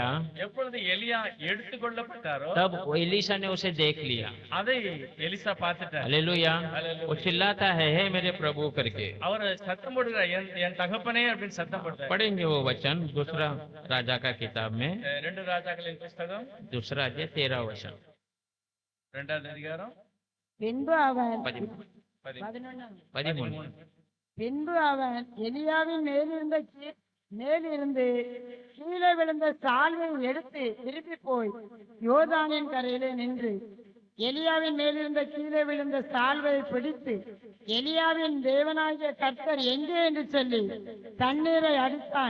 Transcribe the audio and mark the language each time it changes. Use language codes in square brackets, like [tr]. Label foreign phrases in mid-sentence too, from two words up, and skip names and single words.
[ta] எப்பொழுது எலியா எடுத்துக்கொள்ளப்பட்டாரோ [hi] तब वो एलीशा ने उसे देख लिया। [ta] அதை எலிசா பார்த்துட்டார். [hi] हालेलुया। हालेलुया। वो चिल्लाता है हे मेरे प्रभु करके। [ta] அவர் சத்தம் போடுகிறார், என் தகப்பனே அப்படின்னு சத்தம் போட்டார். [hi] पढ़ेंगे वो वचन दूसरा राजा का किताब में [ta] 2 ராஜாக்களின் புஸ்தகம் [hi] दूसरा अध्याय 13 वचन [ta] 2வது அதிகாரம் பின்பு அவன் 13 11 பின்பு அவன் எலியாவின் மேலிருந்து கீழே விழுந்த சால்வை எடுத்து திருப்பி போய் யோர்தானின் கரையிலே நின்று எலியாவின் மேலிருந்த கீழே விழுந்த சால்வை பிடித்து எலியாவின் தேவனாகிய கர்த்தர் எங்கே என்று சொல்லி தண்ணீரை அடித்தான்.